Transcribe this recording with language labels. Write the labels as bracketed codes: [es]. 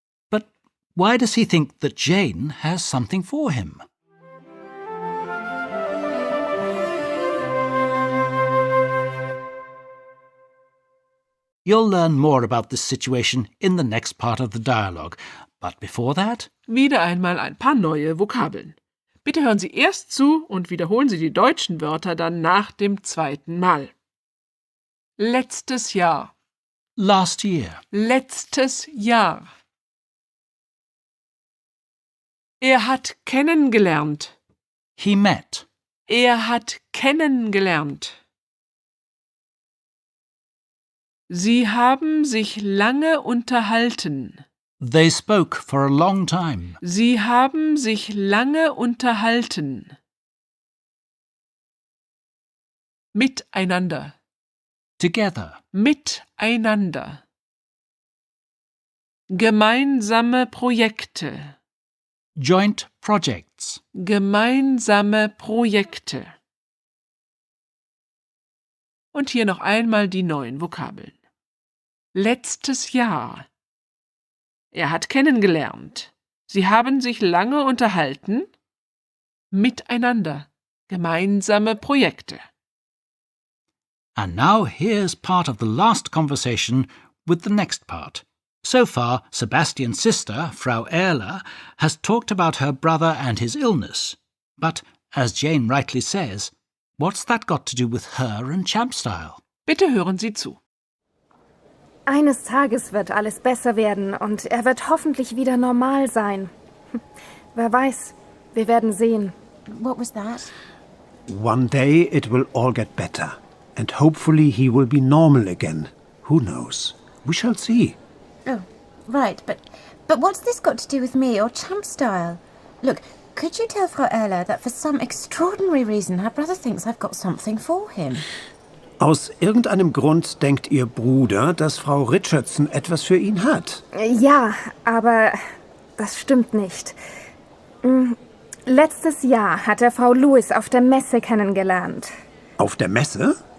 [en] But why does he think that Jane has something for him? You'll learn more about this situation in the next part of the dialogue. But before that, [de] Wieder einmal ein paar neue Vokabeln. Bitte hören Sie erst zu und wiederholen Sie die deutschen Wörter dann nach dem zweiten Mal. Letztes Jahr. [en] last year, [de] Letztes Jahr. Er hat kennengelernt. [en] he met. [de] Er hat kennengelernt. Sie haben sich lange unterhalten. [en] They spoke for a long time. [de] Sie haben sich lange unterhalten. Miteinander. [en] Together, [de] Miteinander. Gemeinsame Projekte. [en] joint projects. [de] Gemeinsame Projekte. Und hier noch einmal die neuen Vokabeln. Letztes Jahr. Er hat kennengelernt. Sie haben sich lange unterhalten. Miteinander. Gemeinsame Projekte. [en] And now here's part of the last conversation with the next part. So far, Sebastian's sister, Frau Erler, has talked about her brother and his illness. But, as Jane rightly says, what's that got to do with her and Champstyle? [de] Bitte hören Sie zu. Eines Tages wird alles besser werden und er wird hoffentlich wieder normal sein. Wer weiß, wir werden sehen. [en] What was that? One day it will all get better, and hopefully he will be normal again. Who knows? We shall see. Oh, right, but what's this got to do with me or Champstyle? Look, could you tell Frau Erler that for some extraordinary reason her brother thinks I've got something for him? [de] Aus irgendeinem Grund denkt Ihr Bruder, dass Frau Richardson etwas für ihn hat. Ja, aber das stimmt nicht. Letztes Jahr hat er Frau Lewis auf der Messe kennengelernt. Auf der Messe?